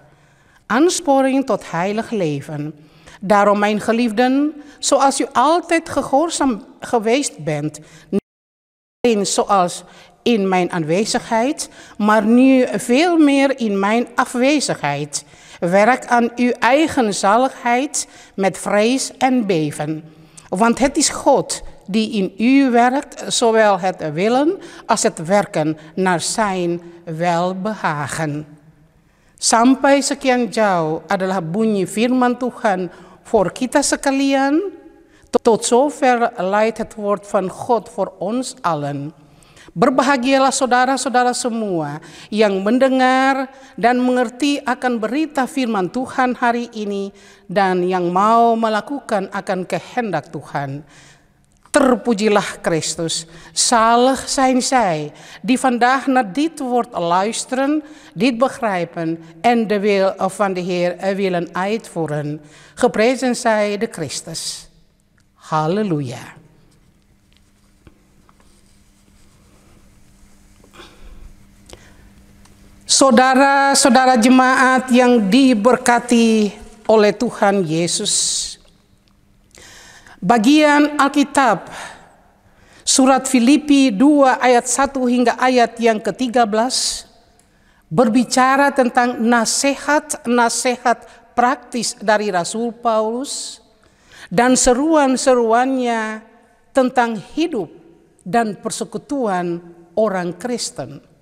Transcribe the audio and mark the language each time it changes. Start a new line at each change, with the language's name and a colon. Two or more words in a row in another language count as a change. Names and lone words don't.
Dutch: Aansporing tot heilig leven. Daarom, mijn geliefden, zoals u altijd gehoorzaam geweest bent, niet alleen zoals in mijn aanwezigheid, maar nu veel meer in mijn afwezigheid. Werk aan uw eigen zaligheid met vrees en beven. Want het is God die in u werkt, zowel het willen als het werken naar zijn welbehagen.
Indonesian: Sampai sekian jauh adalah bunyi firman Tuhan voor kita sekalian.
Dutch: Tot zover leidt het woord van God voor ons allen.
Indonesian: Berbahagialah saudara-saudara semua yang mendengar dan mengerti akan berita firman Tuhan hari ini dan yang mau melakukan akan kehendak Tuhan. Terpujilah Christus.
Dutch: Zalig zijn zij die vandaag naar dit woord luisteren, dit begrijpen en de wil van de Heer willen uitvoeren. Geprezen zij de Christus. Halleluja.
Indonesian: Saudara-saudara jemaat yang diberkati oleh Tuhan Yesus. Bagian Alkitab surat Filipi 2 ayat 1 hingga ayat yang ke-13 berbicara tentang nasihat-nasihat praktis dari Rasul Paulus dan seruan-seruannya tentang hidup dan persekutuan orang Kristen.